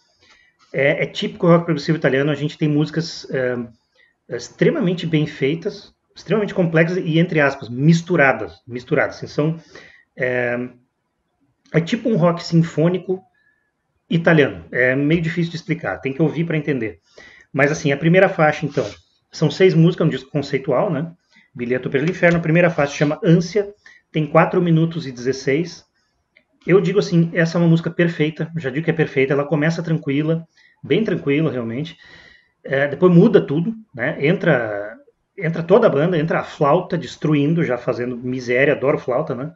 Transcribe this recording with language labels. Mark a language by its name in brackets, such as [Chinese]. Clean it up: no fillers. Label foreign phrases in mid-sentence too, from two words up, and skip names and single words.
[Portuguese] É típico rock progressivo italiano, a gente tem músicas extremamente bem feitas, extremamente complexas e, entre aspas, misturadas. Assim, são, é tipo um rock sinfônico italiano. É meio difícil de explicar, tem que ouvir para entender. Mas assim, a primeira faixa, então, são 6 músicas, é um disco conceitual, né? Biglietto per l'Inferno. A primeira faixa chama Ânsia, tem 4 minutos e 16. Eu digo assim, essa é uma música perfeita, já digo que é perfeita, ela começa tranquila, bem tranquila realmente, depois muda tudo, né? Entra toda a banda, entra a flauta destruindo, já fazendo miséria, adoro flauta, né?